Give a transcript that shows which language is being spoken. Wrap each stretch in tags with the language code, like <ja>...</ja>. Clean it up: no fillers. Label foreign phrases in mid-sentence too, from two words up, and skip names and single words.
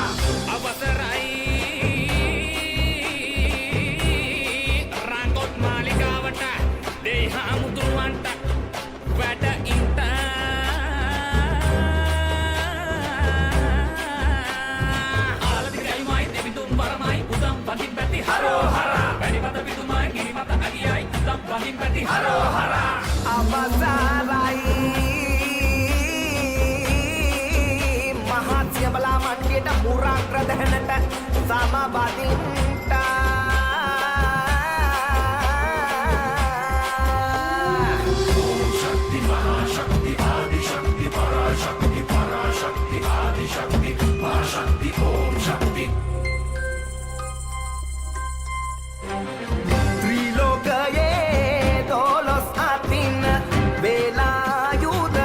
<si>අවසරයි රංගොත් මාලිගාවට දේහා මුදුන්වන්ට වැඩ ඉන්ට ආලදි ගැයුමයි දෙවිඳුන් වරමයි උදම් බඳින් බැති හරෝහරා වැඩිමත විදුමයි ගිරිමත අගියයි උදම් බඳින් බැති හරෝහරා අවසරයි මහත්ය බලා මණ්ඩියට මුරාග්‍රදහනට සමබදින්ට</si> <sa>शक्ति महाशक्ति आदिशक्ति पराशक्ति पराशक्ति आदिशक्ति महाशक्ति ओम शक्ति</sa> <si>ත්‍රිලෝකයේ දොළොස් අතින් වේලායුධ</si>